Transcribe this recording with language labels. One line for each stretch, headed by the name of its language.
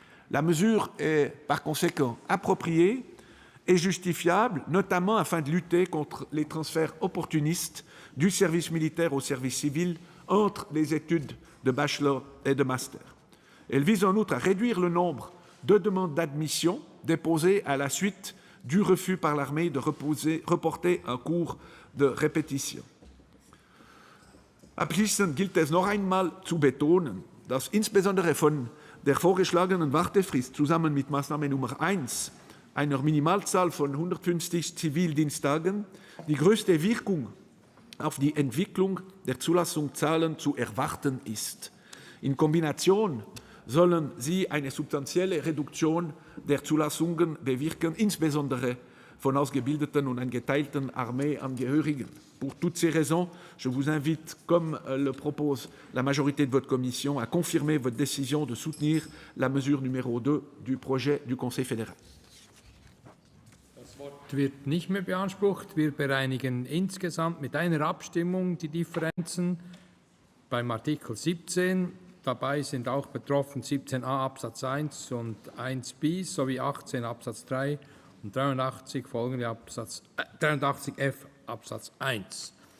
French: La mesure est par conséquent appropriée et justifiable, notamment afin de lutter contre les transferts opportunistes du service militaire au service civil entre les études de bachelor et de master. Elle vise en outre à réduire le nombre de demandes d'admission déposées à la suite du refus par l'armée de reporter un cours de répétition.
German: Abschließend gilt es noch einmal zu betonen, dass insbesondere von der vorgeschlagenen Wartefrist zusammen mit Maßnahme Nummer 1, einer Minimalzahl von 150 Zivildiensttagen, die größte Wirkung auf die Entwicklung der Zulassungszahlen zu erwarten ist. In Kombination sollen sie eine substanzielle Reduktion der Zulassungen bewirken, insbesondere von ausgebildeten und eingeteilten Armeeangehörigen.
French: Pour toutes ces raisons, je vous invite, comme le propose la majorité de votre commission, à confirmer votre décision de soutenir la mesure numéro 2 du projet du Conseil fédéral.
German: Das Wort wird nicht mehr beansprucht. Wir bereinigen insgesamt mit einer Abstimmung die Differenzen beim Artikel 17. Dabei sind auch betroffen 17a Absatz 1 und 1 bis sowie 18 Absatz 3 und 83 folgende 83f Absatz 1.